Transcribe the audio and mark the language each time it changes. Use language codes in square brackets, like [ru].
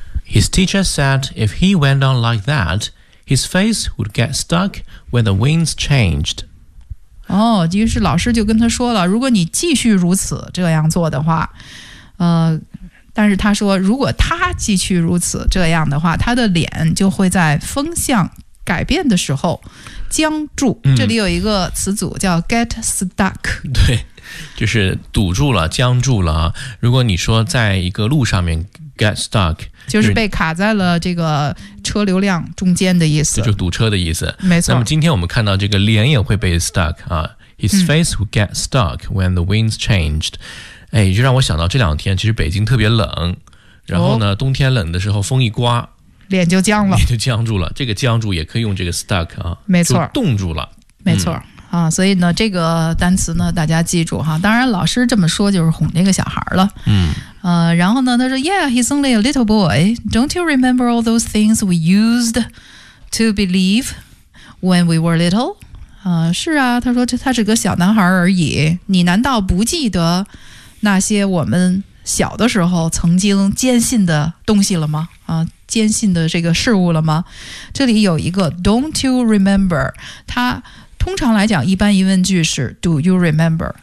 [en] His teacher said if he went on like that, his face would get stuck when the winds changed. [zh] 哦，于是老师就跟他说了，如果你继续如此这样做的话，但是他说如果他继续如此这样的话，他的脸就会在风向改变的时候僵住。这里有一个词组叫 get stuck。对，就是堵住了，僵住了。如果你说在一个路上面 get stuck，就是被卡在了这个车流量中间的意思，就是堵车的意思。没错。那么今天我们看到这个脸也会被 stuck 啊， [en] his face would get stuck when the winds changed。 [zh] 哎，就让我想到这两天其实北京特别冷，然后呢，冬天冷的时候风一刮，脸就僵了，脸就僵住了。这个僵住也可以用这个 stuck 啊，没错，就冻住了，没错。啊，所以呢这个单词呢大家记住哈，当然老师这么说就是哄那个小孩了。然后呢他说 [en] Yeah, he's only a little boy. Don't you remember all those things we used to believe when we were little? [zh] 是啊，他说他是个小男孩而已，你难道不记得那些我们小的时候曾经坚信的东西了吗？坚信的这个事物了吗？这里有一个 [en] Don't you remember? [zh] 他通常来讲一般疑问句是 [en] Do you remember?